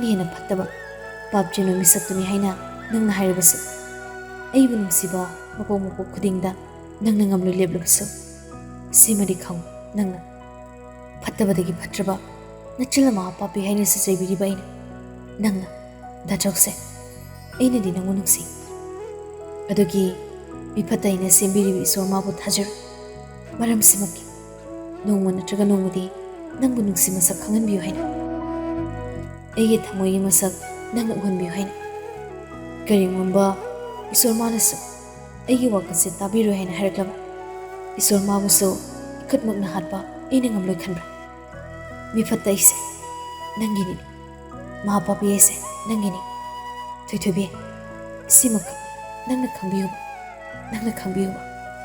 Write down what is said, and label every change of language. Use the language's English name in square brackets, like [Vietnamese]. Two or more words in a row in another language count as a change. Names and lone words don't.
[Manipuri] hena phattaba papchino misaktuni haina nangna hairabasu aibu nungsiba mako khudingda nangna ngamlu leblabasu simadi khang nangna phattabadagi phatraba nachila mahapapi haina sajaibiriba aina nangna dachokse aina di nangu nungsi adugi miphatta aina sembiribi isor mabu thajar maram simaki nongma natraga nongmadi nangbu nungsi masak khanganbiyu haina aigi thamoyi masak nangna uhanbiyu haina karingwamba isor manasu aigi wakase tabiru haina haraklaba isor mabuso ikhatmakna hatpa aina ngamloi khanbra miphatta ise nangini mahapapi ise nangini thoithobi simak nangna khangbiyu